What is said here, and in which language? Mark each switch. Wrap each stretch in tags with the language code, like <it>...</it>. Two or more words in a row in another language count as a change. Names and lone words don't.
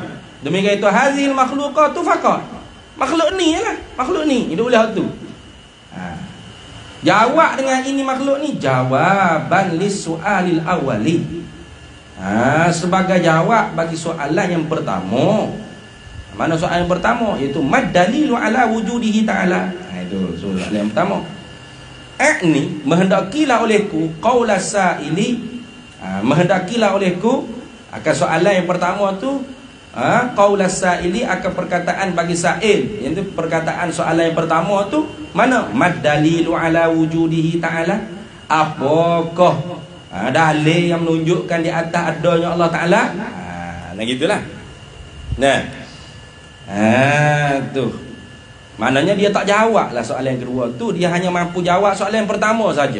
<ms>Demikian itu</ms> <ar>هذه المخلوقات فقط.</ar> <ms>Makhluk ni lah, makhluk ni itu boleh tu. Jawab dengan ini makhluk ni jawaban</ms> <ar>للسؤال الأول.</ar> <ms>Sebagai jawab bagi soalan yang pertama. Mana soalan yang pertama?</ms> <ar>Iaitu ما الدليل على وجوده تعالى.</ar> <ms>Itu soalan yang pertama. Ni menghendakilah olehku</ms> <ar>قول السائل,</ar> <ms>menghendakilah olehku akan soalan yang pertama tu,</ms> <ar>قول السائل</ar> <ms>akan perkataan bagi sa'il. Yang tu perkataan soalan yang pertama tu mana?</ms> <ar>ما الدليل على وجوده تعالى.</ar> <ms>Apakah dalil yang menunjukkan di atas adanya Allah Ta'ala? Nah gitulah. Nah, tu maknanya dia tak jawab lah soalan yang kedua tu, dia hanya mampu jawab soalan yang pertama saja.</ms>